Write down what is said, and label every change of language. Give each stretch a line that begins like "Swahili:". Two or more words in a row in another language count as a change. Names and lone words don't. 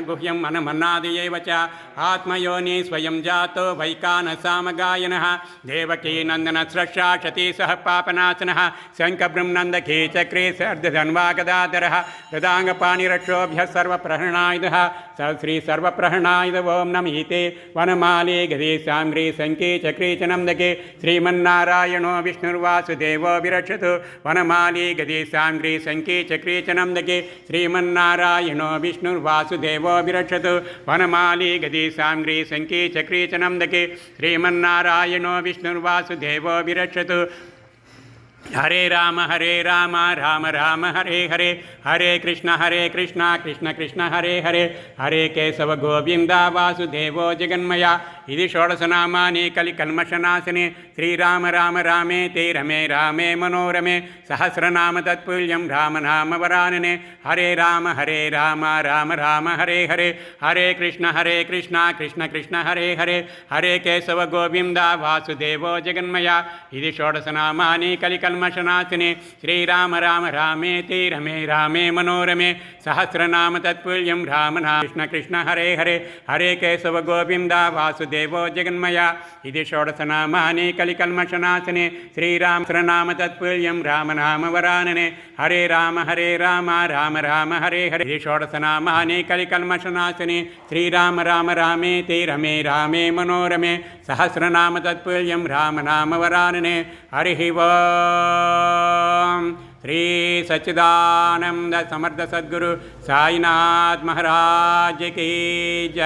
Sanskrit: गुह्यं मनमन्नादि च आत्मयोनि स्वयं जातो वैकानसामगायनः देवकीनन्दनस्रशाशती सह पापनाशनः शङ्खब्रह्मनन्दके चक्रे सर्धधन्वागदाधरः हृदाङ्गपाणिरक्षोभ्यः सर्वप्रहरणायुधः श्री सर्वप्रहरणायुध ओं नमः वनमाले गदे साङ्ग्रे सङ्के चक्रे च नन्दके श्रीमन्नारायणो विष्णुर्वासुदेवो विरक्षतु वनमाली गदे साङ्ग्रे सङ्के चक्रे च नन्दके श्रीमन्नारायणो विष्णुर्वासुदेवो विरक्षतु वनमाली गदे साङ्ग्रे सङ्के चक्रे च नन्दके श्रीमन्नारायणो विष्णुर्वासुदेवो विरक्षतु हरे राम राम राम हरे हरे हरे कृष्ण कृष्ण कृष्ण हरे हरे हरे केशव गोविंद वासुदेवो जगन्मया इति षोडशनामानि कलिकल्मषनाशने श्रीराम राम रामे ते रमे रामे मनोरमे सहस्रनाम तत्पुल्यं राम नाम वरानने हरे राम राम राम हरे हरे हरे कृष्ण कृष्ण कृष्ण हरे हरे हरे केशव गोविंद वासुदेवो जगन्मया इति षोडशनामानि कलिकल्मषनाशने श्रीराम राम रामे ते रमे रामे मनोरमे सहस्रनाम तत्पुल्यं राम नाम कृष्ण कृष्ण हरे हरे हरे केशव गोविंद वासुदेवो जगन्मया इति षोडशनामानि कलिकल्मषनाशने श्रीराम नाम तत्पुल्यं राम नाम वरानने हरे राम राम राम हरे हरे इति षोडशनामानि कलिकल्मषनाशने श्रीराम राम रामे ते रमे रामे मनोरमे सहस्रनाम तत्पुल्यं राम नाम वरानने हरिः ओम् श्री सच्चिदानंद समर्थ सद्गुरु साईनाथ
Hindi: महाराज की जय।